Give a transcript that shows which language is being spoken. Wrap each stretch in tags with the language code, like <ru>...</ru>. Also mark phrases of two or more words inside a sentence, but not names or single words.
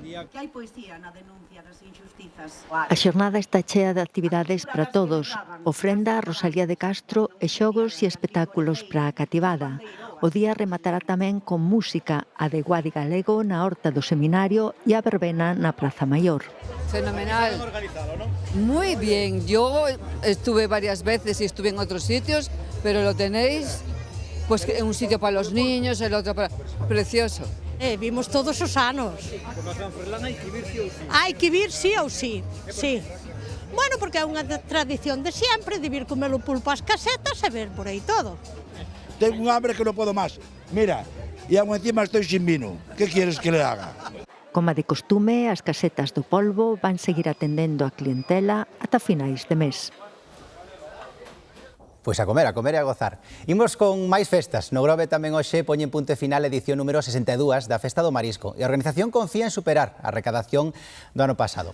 <gl>Que hai poesía na denuncia das injustizas. A xornada está chea de actividades para todos. Ofrenda a Rosalía de Castro e xogos e espectáculos para a cativada. O día rematará tamén con música, a de Guadi Galego na horta do seminario e a verbena na Praza Maior. Fenomenal.</gl> <es>Muy bien. Yo estuve varias veces y estuve en otros sitios, pero lo tenéis pues en un sitio para los niños, el otro para... Precioso.</es> <gl>Vimos todos os anos. Hai que vir sí ou sí. Sí. Bueno, porque é unha tradición de sempre, de vir comer o pulpo ás casetas e ver por aí todo.</gl> <es>Tengo un hambre que</es> <gl>non podo máis.</gl> <es>Mira, e aún encima estou sin vino. Que quieres que le haga?</es> <gl>Como de costume, as casetas do polvo van seguir atendendo a clientela ata finais de mes. Pois a comer e a gozar. Imos con máis festas. No Grove tamén hoxe poñen punto final a edición número 62 da Festa do Marisco e a organización confía en superar a recadación do ano pasado.</gl>